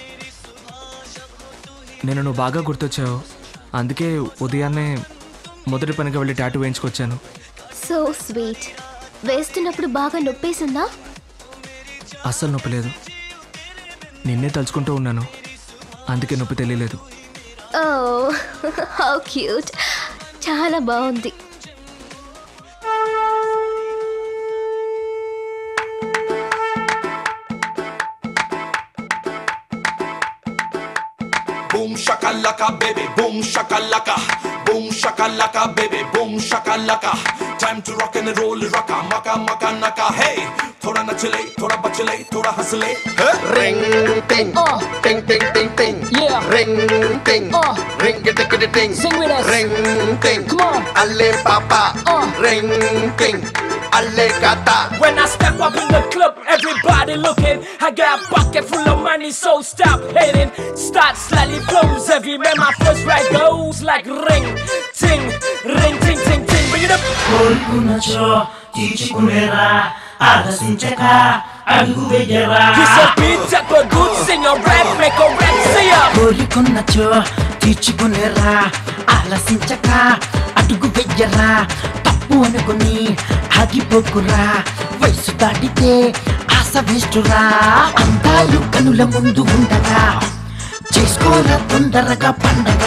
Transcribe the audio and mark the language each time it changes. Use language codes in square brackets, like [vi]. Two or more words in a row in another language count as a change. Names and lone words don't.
[te] నువ్వు బాగా గుర్తొచ్చావు, అందుకే ఉదయాన్నే మొదటి పనిగా వెళ్ళి టాటూ వేయించుకొచ్చాను. [en] so sweet. [te] వేస్తున్నప్పుడు బాగా నొప్పేసిందా? అస్సలు నొప్పి లేదు. నిన్నే తలుచుకుంటూ ఉన్నాను, అందుకే నొప్పి తెలియలేదు. ఓ, [en] how cute. [te] చాలా బాగుంది. [en] Boom shakalaka baby, boom shakalaka, boom shakalaka baby, boom shakalaka. Time to rock and roll, rocka, maka maka naka. [hi] Hey, थोड़ा नाचले, थोड़ा बचले, थोड़ा हँसले. [en] Ring ting, ting ting ting ting. Yeah. Ring ting, ring it ting. Sing with us. Ring ting, Come on. alle papa. Ring ting, alle kata. When I step up in the club, everybody looking. I got a pocket full of money, so stop hating. Start slightly flows everywhere my first ride goes. Like ring, ting, ring, ting, ting, ting. Bring it up. Kiss a beat, tap a good, sing a rap, make a rap, say up. [te] కోరుకున్నచో తీర్చుకునేరా, ఆలసించక అడుగు వెయ్యరా. తప్పు అనుకుని ఆగిపోకురా, వయసు దాటితే ఆశ వేస్తురా. అందాలు కనుల ముందు ఉండగా చేసుకోరా తొందరగా పండగ.